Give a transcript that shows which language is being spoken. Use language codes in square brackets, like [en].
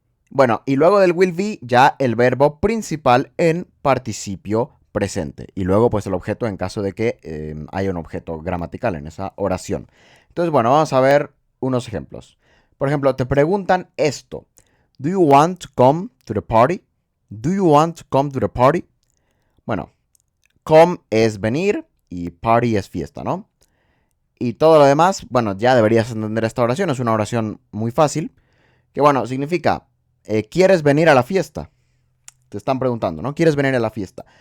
[es] Bueno, y luego del will be ya el verbo principal en participio presente. Y luego pues el objeto en caso de que haya un objeto gramatical en esa oración. Entonces, bueno, vamos a ver unos ejemplos. Por ejemplo, te preguntan esto. [en] Do you want to come to the party? Do you want to come to the party? [es] Bueno, come es venir y party es fiesta, ¿no? Y todo lo demás, bueno, ya deberías entender esta oración. Es una oración muy fácil. Que bueno, significa, ¿quieres venir a la fiesta? Te están preguntando, ¿no? ¿Quieres venir a la fiesta?